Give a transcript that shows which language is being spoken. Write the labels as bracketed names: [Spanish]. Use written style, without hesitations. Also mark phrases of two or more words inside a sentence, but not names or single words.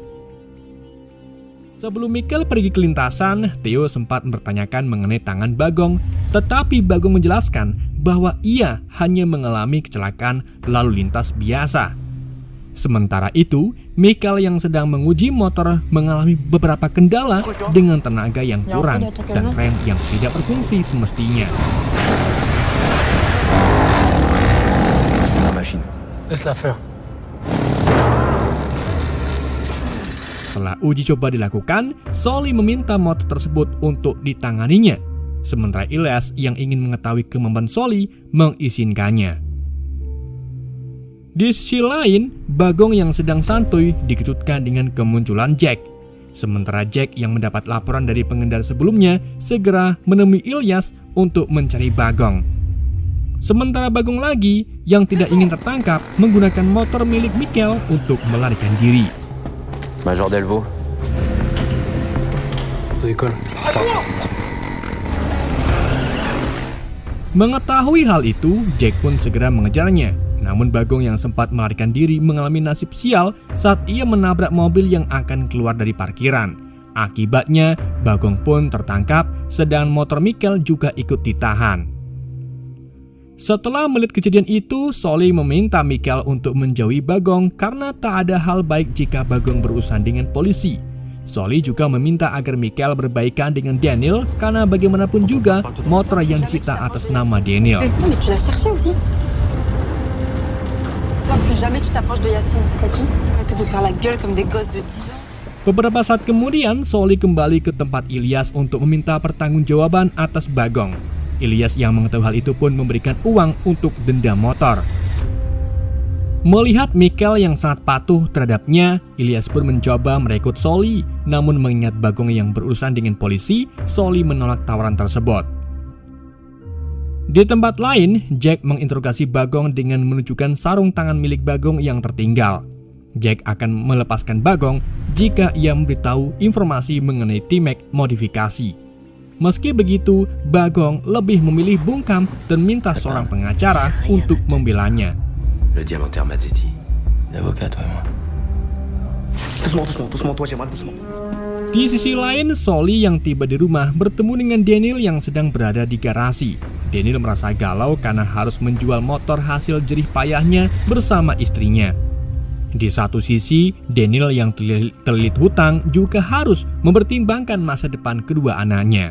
[Indonesian] Sebelum Michael pergi ke lintasan, Theo sempat mempertanyakan mengenai tangan Bagong, tetapi Bagong menjelaskan bahwa ia hanya mengalami kecelakaan lalu lintas biasa. Sementara itu, Michael yang sedang menguji motor mengalami beberapa kendala dengan tenaga yang kurang dan rem yang tidak berfungsi semestinya. [French] Laisse-la faire. [Indonesian] Setelah uji coba dilakukan, Sully meminta motor tersebut untuk ditanganinya. Sementara Ilyas yang ingin mengetahui kemampuan Sully mengizinkannya. Di sisi lain, Bagong yang sedang santuy dikejutkan dengan kemunculan Jack. Sementara Jack yang mendapat laporan dari pengendara sebelumnya segera menemui Ilyas untuk mencari Bagong. Sementara Bagong lagi yang tidak ingin tertangkap menggunakan motor milik Michael untuk melarikan diri. Major Delvaux. [French] De école. [Indonesian] Mengetahui hal itu, Jack pun segera mengejarnya. Namun Bagong yang sempat melarikan diri mengalami nasib sial saat ia menabrak mobil yang akan keluar dari parkiran. Akibatnya, Bagong pun tertangkap, sedangkan motor Michael juga ikut ditahan. Setelah melihat kejadian itu, Sully meminta Michael untuk menjauhi Bagong karena tak ada hal baik jika Bagong berurusan dengan polisi. Sully juga meminta agar Michael berbaikan dengan Daniel karena bagaimanapun juga motor yang disita atas nama Daniel. [French] Non, mais tu l'as cherché aussi. Toi, plus jamais tu t'approches de Yacine, c'est compris? Arrêtez de faire la gueule comme des gosses de 10 ans. [Indonesian] Beberapa saat kemudian, Sully kembali ke tempat Ilyas untuk meminta pertanggungjawaban atas Bagong. Ilyas yang mengetahui hal itu pun memberikan uang untuk denda motor. Melihat Michael yang sangat patuh terhadapnya, Ilyas pun mencoba merekrut Sully. Namun mengingat Bagong yang berurusan dengan polisi, Sully menolak tawaran tersebut. Di tempat lain, Jack menginterogasi Bagong dengan menunjukkan sarung tangan milik Bagong yang tertinggal. Jack akan melepaskan Bagong jika ia memberitahu informasi mengenai T-Max modifikasi. Meski begitu, Bagong lebih memilih bungkam dan minta seorang pengacara untuk membelanya. [French] Le diamantaire Mazzetti. L'avocat, toi et moi. Doucement, toi, j'ai mal, doucement. [Indonesian] Di sisi lain, Sully yang tiba di rumah bertemu dengan Daniel yang sedang berada di garasi. Daniel merasa galau karena harus menjual motor hasil jerih payahnya bersama istrinya. Di satu sisi, Daniel yang terlilit hutang juga harus mempertimbangkan masa depan kedua anaknya.